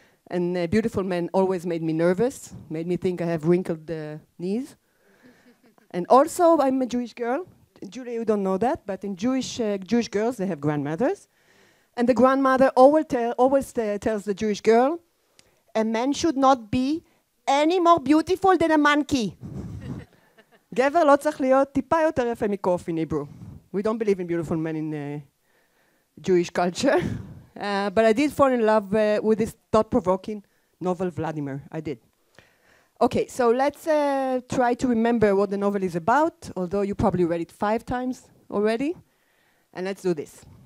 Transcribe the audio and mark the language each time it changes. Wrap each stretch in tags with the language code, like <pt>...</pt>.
<en>And beautiful men always made me nervous, made me think I have wrinkled knees. And also, I'm a Jewish girl. Julia, you don't know that, but in Jewish girls, they have grandmothers. And the grandmother always tells the Jewish girl, a man should not be any more beautiful than a monkey.</en> <he>גבר לא צריך להיות טיפה יותר יפה מקוף</he> <en>in Hebrew. We don't believe in beautiful men in Jewish culture. But I did fall in love with this thought-provoking novel, Vladimir. I did. Okay, so let's try to remember what the novel is about, although you probably read it 5 times already. And let's do this.</en>